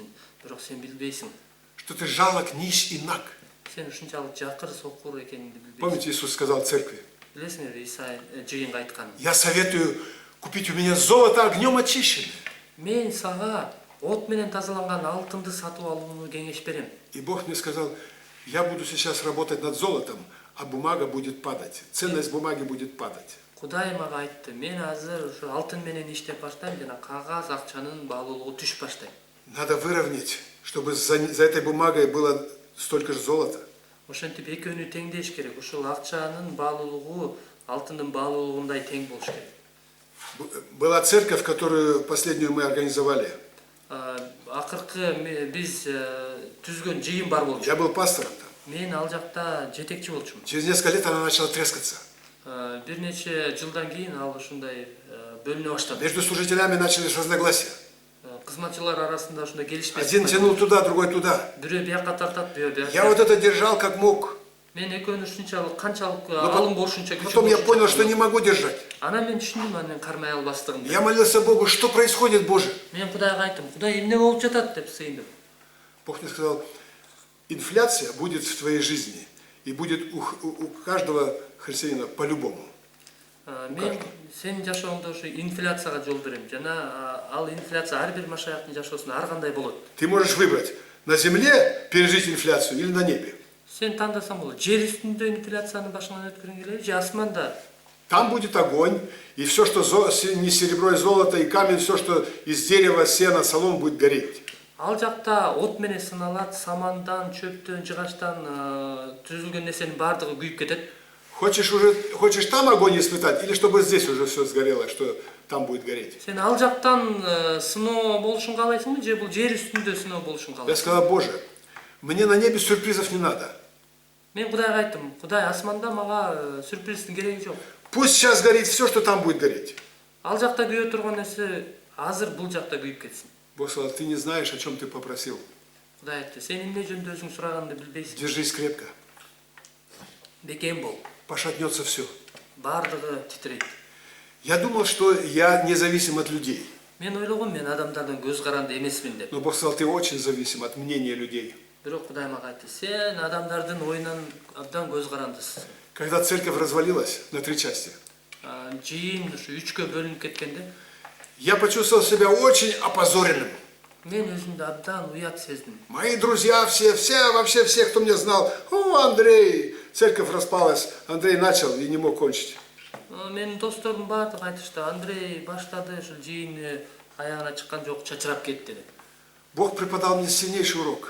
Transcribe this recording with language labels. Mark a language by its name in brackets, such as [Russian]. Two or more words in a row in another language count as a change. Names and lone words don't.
[Kyrgyz] Бирок сен билбейсиң. [Russian] Что ты жалок, нищ и наг. [Kyrgyz] Сен ушунчалык жакыр, сокур экениңди билбейсиң. [Russian] Помните, Иисус сказал церкви, [Kyrgyz] Билесиңерби, Иса жыйынга айткан. [Russian] я советую купить у меня золото огнем очищенное. [Kyrgyz] Мен сага от менен тазаланган алтынды сатып алууну кеңеш берем. [Russian] И Бог мне сказал, я буду сейчас работать над золотом, а бумага будет падать. Ценность бумаги будет падать. [Kyrgyz] Кудай мага айтты. Мен азыр ушу алтын менен иштеп баштайм жана кагаз акчанын баалуулугу түшүп баштайт. [Russian] Надо выровнять, чтобы за этой бумагой было столько же золота. [Kyrgyz] Ошентип экөөнү теңдеш керек. Ушул акчанын баалуулугу алтындын баалуулугундай тең болуш керек. [Russian] Была церковь, которую последнюю мы организовали. [Kyrgyz] Акыркы биз түзгөн жыйын бар болчу. [Russian] Я был пастором там. [Kyrgyz] Мен ал жакта жетекчи болчумун. [Russian] Через несколько лет она начала трескаться. [Kyrgyz] Бир нече жылдан кийин ал ушундай бөлүнө баштады. [Russian] Между служителями начались разногласия. [Kyrgyz] Кызматчылар арасында ушундай келишпей. [Russian] Один тянул туда, другой туда. [Kyrgyz] Бирөө бияка тартат, бирөө бияка. [Russian] Я вот это держал как мог. [Kyrgyz] Мен экөөнү ушунчалык канчалык алым болушунча күчү. [Russian] Потом я понял, что не могу держать. [Kyrgyz] Анан мен түшүндүм, анан кармай албастыгымды. [Russian] Я молился Богу, что происходит, Боже? [Kyrgyz] Мен Кудайга айттым, Кудай эмне болуп жатат деп сыйындым. [Russian] Бог мне сказал, инфляция будет в твоей жизни. И будет у каждого христианина по-любому. [Kyrgyz] Мен сенин жашооңдо ушу инфляцияга жол берем. Жана ал инфляция ар бир машаяктын жашоосунда ар кандай болот. [Russian] Ты можешь выбрать, на земле пережить инфляцию или на небе. [Kyrgyz] Сен тандасаң болот. Жер үстүндө инфляцияны башыңан өткөрүң келеби же асманда? [Russian] Там будет огонь, и все, что не серебро и золото, и камень, все, что из дерева, сена, солом будет гореть. [Kyrgyz] Ал жакта от менен сыналат, самандан, чөптөн, жыгачтан түзүлгөн нерсенин баардыгы күйүп кетет. [Russian] Хочешь там огонь испытать, или чтобы здесь уже все сгорело, что там будет гореть? [Kyrgyz] Сен ал жактан сыноо болушун каалайсыңбы же бул жер үстүндө сыноо болушун [Russian] Я [Kyrgyz] каалайсың? [Russian] сказал, Боже, мне на небе сюрпризов не надо. [Kyrgyz] Мен Кудайга айттым, Кудай асманда мага сюрприздин кереги жок. [Russian] Пусть сейчас горит все, что там будет гореть. [Kyrgyz] Ал жакта күйө турган нерсе азыр бул жакта күйүп кетсин. [Russian] Бог сказал, ты не знаешь, о чем ты попросил. [Kyrgyz] Кудай айтты, сен эмне жөнүндө өзүң сураганды билбейсиң. [Russian] Держись крепко. [Kyrgyz] Бекем бол. [Russian] Пошатнется все. [Kyrgyz] Баардыгы титрейт. [Russian] Я думал, что я независим от людей. [Kyrgyz] Мен ойлогом, мен адамдардан көз каранды эмесмин деп. [Russian] Но Бог сказал, ты очень зависим от мнения людей. [Kyrgyz] Бирок Кудай мага айтты, сен адамдардын оюнан абдан көз карандысың. [Russian] Когда церковь развалилась на 3 части, [Kyrgyz] Жыйын ушу 3кө бөлүнүп кеткенде, [Russian] я почувствовал себя очень опозоренным. [Kyrgyz] мен өзүмдү абдан уят сездим. [Russian] Мои друзья вообще все, кто меня знал, Андрей, церковь распалась, Андрей начал и не мог кончить. [Kyrgyz] Менин досторум баардыгы айтышты, Андрей баштады, ушул жыйын аягына чыккан жок, чачырап кетти деп. [Russian] Бог преподал мне сильнейший урок.